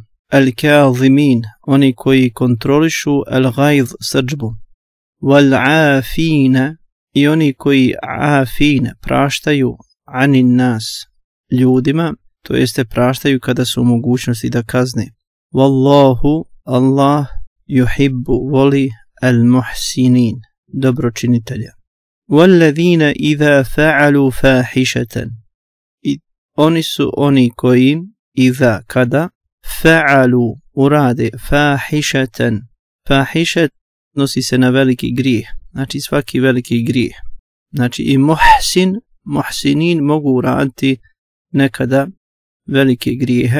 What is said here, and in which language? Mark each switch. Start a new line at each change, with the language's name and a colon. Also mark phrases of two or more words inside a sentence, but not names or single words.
Bosnian: Al-kazimin, oni koji kontrolišu al-ghayz, srdžbu. Wal-afina, i oni koji afine, praštaju
Arabic: عن الناس,
Bosnian: ljudima, to jeste praštaju kada su u mogućnosti da kazne. Wallahu, Allah, yuhibbu, voli al-muhsinin, dobročinitelja.
Arabic: والذين إذا فعلوا فاحشة,
Bosnian: i oni su oni koji idha, kada fa'alu, urade fahishatan. Fahishat nosi se na veliki grijeh, znači svaki veliki grijeh. Znači i muhsinin mogu uraditi nekada velike grijehe.